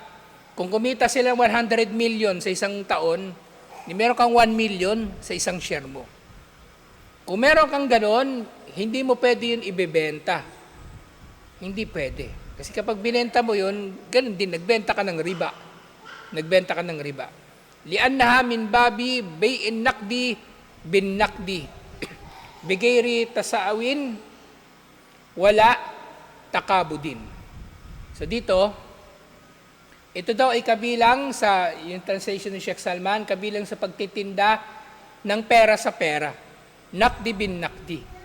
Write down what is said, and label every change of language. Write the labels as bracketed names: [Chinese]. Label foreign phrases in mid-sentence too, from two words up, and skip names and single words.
[Filipino] Kung kumita sila 100 million sa isang taon, meron kang 1 million sa isang share mo. Kung meron kang ganon, hindi mo pwede yun ibebenta. Hindi pwede. Kasi kapag binenta mo yun, ganon din, nagbenta ka ng riba. [Arabic] لأنها من باب بيع النقد بالنقد. بغير تساوٍ ولا تقابض. [Filipino] So dito, ito daw ay kabilang sa, yung translation ni Sheikh Salman, kabilang sa pagtitinda ng pera sa pera. [Arabic] النقد بالنقد.